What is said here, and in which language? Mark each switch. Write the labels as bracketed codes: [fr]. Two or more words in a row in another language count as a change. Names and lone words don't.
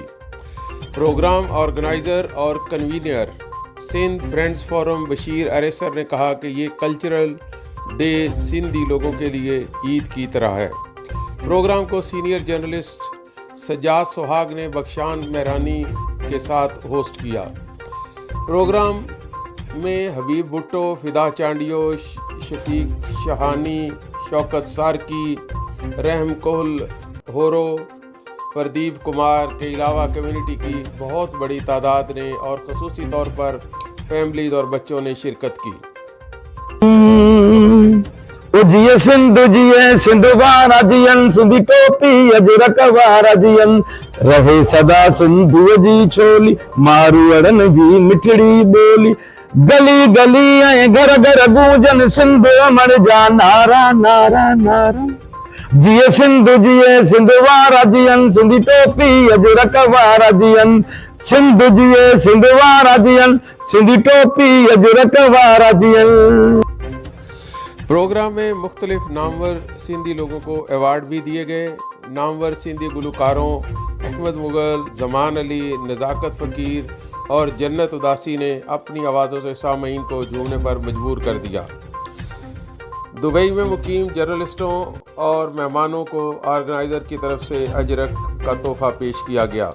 [en] program organizer [ur] اور کنوینر سندھ فرینڈز فورم بشیر ارےسر نے کہا کہ یہ [en] cultural day [ur] سندھی لوگوں کے لیے عید کی طرح ہے. پروگرام کو [en] senior journalist [ur] سجاد سہاگ نے بخشان مہرانی کے ساتھ ہوسٹ کیا. پروگرام میں حبیب بھٹو، فدا چانڈیو, شفیق شاہانی، شوکت سارکی، رحم کوہل ہورو، پردیپ کمار کے علاوہ کمیونٹی کی بہت بڑی تعداد نے اور خصوصی طور پر فیملیز اور بچوں نے شرکت کی. [sd] जिये सिंधु वारा जियन, सिंधी टोपी अजरक वारा जियन, रहे सदा सिंधु जी छोली, मारू अड़न जी मिठड़ी बोली, गली गली ऐं घर घर गूंजन, सिंधु अमर जा नारा नारा नारा। जिये सिंधु वारा जियन, सिंधी टोपी अजरक वारा जियन, जिये सिंधु वारा जियन, सिंधी टोपी अजरक वारा जियन। [ur] پروگرام میں مختلف نامور سندھی لوگوں کو ایوارڈ بھی دیے گئے. نامور سندھی گلوکاروں احمد مغل، زمان علی، نزاکت فقیر اور جنت اداسی نے اپنی آوازوں سے سامعین کو جھومنے پر مجبور کر دیا. دبئی میں مقیم جرنلسٹوں اور مہمانوں کو آرگنائزر کی طرف سے اجرک کا تحفہ پیش کیا گیا.